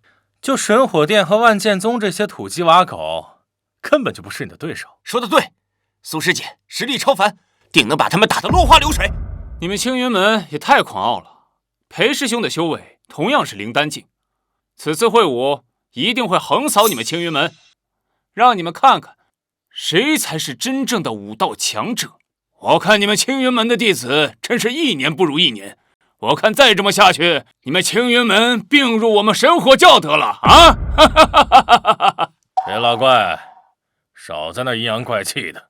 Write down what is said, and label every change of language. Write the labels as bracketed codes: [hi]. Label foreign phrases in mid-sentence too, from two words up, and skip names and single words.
[zh] 就神火殿和萬劍宗這些土雞瓦狗，根本就不是你的對手。說得对，蘇師姐實力超凡，定能把他們打得落花流水。你們青雲門也太狂傲了，裴師兄的修為同樣是靈丹境，此次會武一定會橫掃你們青雲門，讓你們看看誰才是真正的武道強者。我看你們青雲门的弟子真是1年不如1年。我看再這麼下去，你們青雲門併入我們神火教得了啊！裴老怪，少在那陰陽怪氣的。